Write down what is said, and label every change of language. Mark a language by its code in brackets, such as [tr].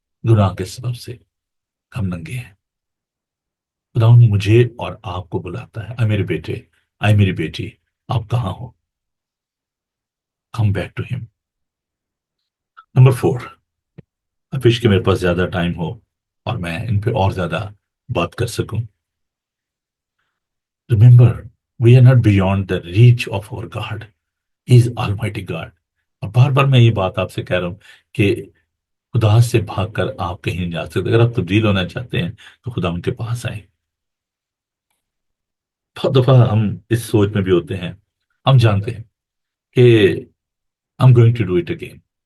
[ur] گناہ کے سبب سے ہم ننگے ہیں. خدا مجھے اور آپ کو بلاتا ہے، اے میرے بیٹے، اے میری بیٹی، آپ کہاں ہو؟ [en] Come back to ہم. [ur] نمبر 4، افش کہ میرے پاس زیادہ ٹائم ہو اور میں ان پہ اور زیادہ بات کر سکوں. [en] Remember we are not beyond the reach of our God. He is almighty God. [ur] اور بار بار میں یہ بات آپ سے کہہ رہا ہوں کہ خدا سے بھاگ کر آپ کہیں نہیں جا سکتے. اگر آپ تبدیل ہونا چاہتے ہیں تو خدا ان کے پاس آئیں. بہت دفعہ ہم اس سوچ میں بھی ہوتے ہیں، ہم جانتے ہیں کہ [en] I'm going to do it again.